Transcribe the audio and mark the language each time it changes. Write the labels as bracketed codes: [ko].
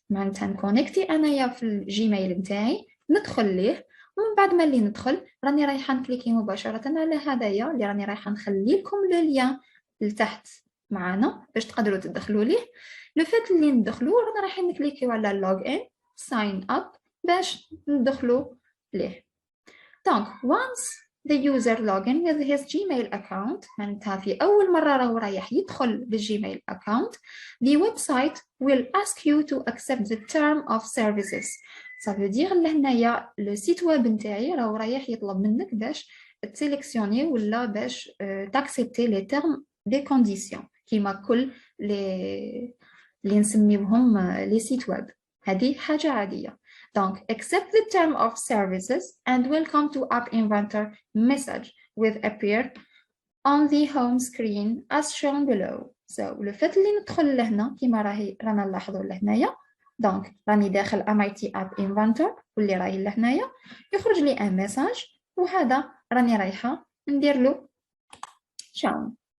[ar] معناتها نكونكتي أنايا في الجيميل نتاعي، ندخل ليه، ومن بعد ما اللي ندخل راني رايحه نكليكي مباشره على هدايا اللي راني رايحه نخلي لكم لو لين لتحت معنا باش تقدروا تدخلوا ليه. لو فات اللي ندخلوا رانا رايحين نكليكيو على log in sign up باش ندخلوا ليه. [en] دونك once the user log in with his Gmail account، [ar] معناتها في أول مرة راهو رايح يدخل بالجيميل [en] account، the website will ask you to accept the term of services. [ar] صافي دير لهنايا لو سيت ويب نتاعي راهو رايح يطلب منك باش تسيليكسيوني ولا باش تاكسبتي لي تيرم دي كونديسيون كيما كل اللي نسميوهم لي سيت ويب. هذه حاجة عادية. [fr] Donc, [en] accept the term of services and welcome to App Inventor message will appear on the home screen as shown below. So, [ar] لو فات اللي ندخل لهنا كيما رانا نلاحظوا لهنايا. [fr] Donc, [ar] راني داخل MIT App Inventor واللي راهي لهنايا يخرج لي ان ميساج، وهذا راني رايحة ندير له shown.